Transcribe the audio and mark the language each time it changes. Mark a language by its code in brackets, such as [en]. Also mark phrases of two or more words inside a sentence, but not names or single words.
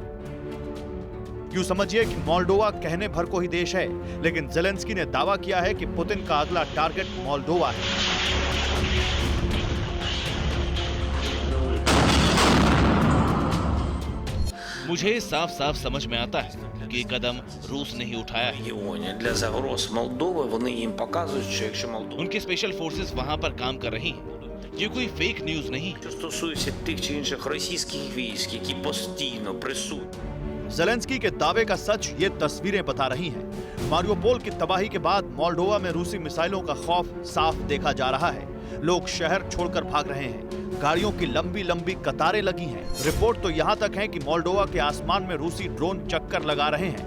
[hi] यूं समझिए कि मोल्डोवा कहने भर को ही देश है, लेकिन ज़ेलेंस्की ने दावा किया है कि पुतिन का अगला टारगेट मोल्डोवा है। मुझे साफ साफ समझ में आता है कि ये कदम रूस ने ही उठाया है। [uk] Регіоні для загроз Молдови вони їм показують, що якщо Молдова [hi] उनके [en] special forces [hi] वहां पर काम कर रही हैं। ये कोई [en] fake news [hi] नहीं। [uk] що стосується тих чи інших російських військ, які постійно присутні. [hi] ज़ेलेंस्की के दावे का सच ये तस्वीरें बता रही हैं। मारियोपोल की तबाही के बाद मोल्डोवा में रूसी मिसाइलों का खौफ साफ देखा जा रहा है। लोग शहर छोड़कर भाग रहे हैं। गाड़ियों की लंबी लंबी कतारें लगी हैं। रिपोर्ट तो यहाँ तक है कि मोल्डोवा के आसमान में रूसी ड्रोन चक्कर लगा रहे हैं।